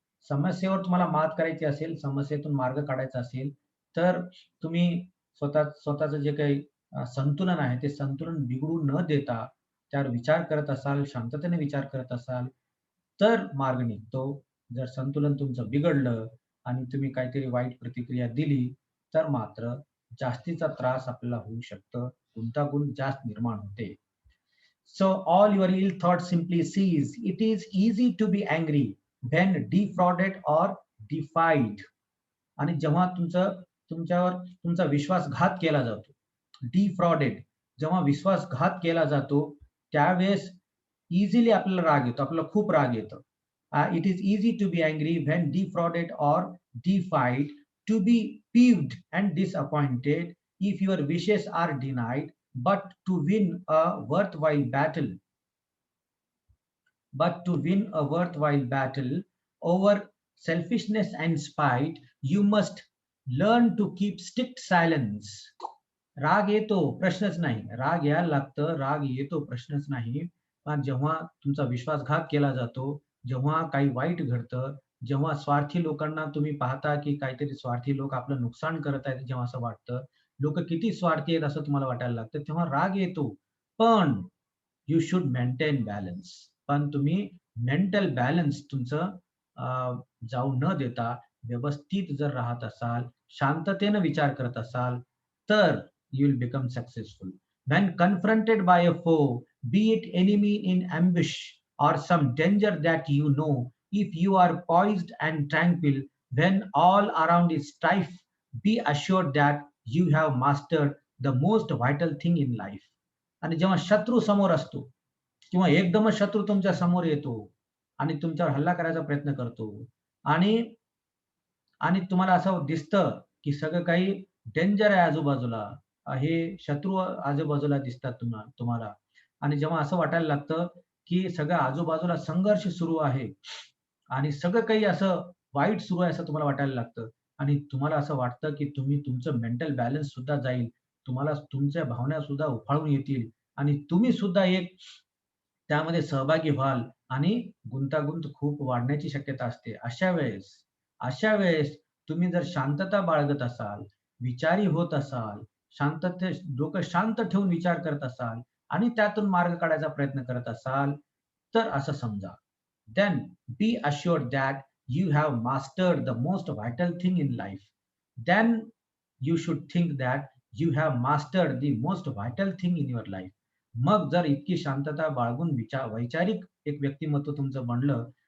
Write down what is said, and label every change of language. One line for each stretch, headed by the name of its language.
Marathi: समस्येवर तुम्हाला मात करायची असेल, समस्येतून मार्ग काढायचा असेल, तर तुम्ही स्वतःचं जे काही संतुलन आहे, ते संतुलन बिघडू न देता त्यावर विचार करत असाल, शांततेने विचार करत असाल, तर मार्ग निघतो. जर संतुलन तुमचं बिघडलं आणि तुम्ही काहीतरी वाईट प्रतिक्रिया दिली, तर मात्र जास्तीचा त्रास आपल्याला होऊ शकतं. गुंतागुंत जास्त निर्माण होते.
English: So all your ill thoughts simply cease. It is easy to be angry when defrauded or defied.
Marathi: आणि जेव्हा तुमच्यावर तुमचा विश्वासघात केला जातो, डिफ्रॉडेड, जेव्हा विश्वासघात केला जातो, त्यावेळेस इझिली आपल्याला राग येतो, आपल्याला खूप राग येतो.
English: It is easy to be angry when defrauded or defied, to be peeved and disappointed if your wishes are denied, but to win a worthwhile battle but to win a worthwhile battle over selfishness and spite, you must learn to keep strict silence.
Marathi: राग येतो, प्रश्नच नाही. राग यायला लागतं, राग येतो, प्रश्नच नाही. पण जेव्हा तुमचा विश्वासघात केला जातो, जेव्हा काही वाईट घडतं, जेव्हा स्वार्थी लोकांना तुम्ही पाहता, की काहीतरी स्वार्थी लोक आपलं नुकसान करत आहेत, जेव्हा असं वाटतं, लोकं किती स्वार्थी आहेत असं तुम्हाला वाटायला लागतं, तेव्हा राग येतो. पण
English: You should maintain balance.
Marathi: पण तुम्ही मेंटल बॅलन्स तुमचं जाऊ न देता व्यवस्थित जर राहत असाल, शांततेनं विचार करत असाल, तर
English: you will become successful. When confronted by a foe, be it enemy in ambush or some danger that you know, if you are poised and tranquil when all around is strife, be assured that you have mastered the most vital thing in life.
Marathi: आणि जेव्हा शत्रू समोर असतो किंवा एकदमच शत्रू तुमच्या समोर येतो आणि तुमच्यावर हल्ला करायचा प्रयत्न करतो आणि आणि तुम्हाला असं दिसतं, की सगळं काही डेंजर आहे आजूबाजूला. हे शत्रू आजूबाजूला दिसतात तुम्हाला आणि जेव्हा असं वाटायला लागतं, की सगळं आजूबाजूला संघर्ष सुरू आहे आणि सगळं काही असं वाईट सुरू आहे असं तुम्हाला वाटायला लागतं आणि तुम्हाला असं वाटतं, की तुमचं मेंटल बॅलन्स सुद्धा जाईल. तुम्हाला तुमच्या भावना सुद्धा उफाळून येतील आणि तुम्ही सुद्धा एक त्यामध्ये सहभागी व्हाल आणि गुंतागुंत खूप वाढण्याची शक्यता असते. अशा वेळेस तुम्ही जर शांतता बाळगत असाल, विचारी होत असाल, डोकं शांत ठेवून विचार करत असाल आणि त्यातून मार्ग काढायचा प्रयत्न करत असाल, तर असं समजा.
English: Then be assured that you have mastered the most vital thing in life. Then you should think that you have mastered the most vital thing in your life.
Marathi: मग जर इतकी शांतता बाळगून वैचारिक एक व्यक्तिमत्व तुमचं बनलं,